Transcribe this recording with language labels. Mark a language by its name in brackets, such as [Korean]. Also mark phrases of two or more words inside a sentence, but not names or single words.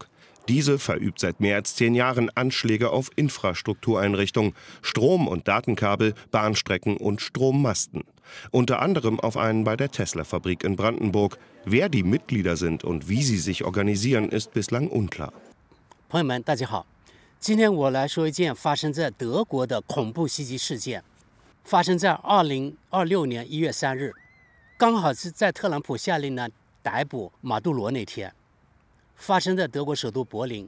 [German] Diese verübt seit mehr als 10 Jahren Anschläge auf Infrastruktureinrichtungen, Strom- und Datenkabel, Bahnstrecken und Strommasten. Unter anderem auf einen bei der Tesla-Fabrik in Brandenburg. Wer die Mitglieder sind und wie sie sich organisieren, ist bislang unklar. [Chinese] 朋友们，大家好，今天我来说一件发生在德国的恐怖袭击事件，发生在2026年1月3日，刚好是在特朗普下令呢逮捕马杜罗那天。发生在德国首都柏林。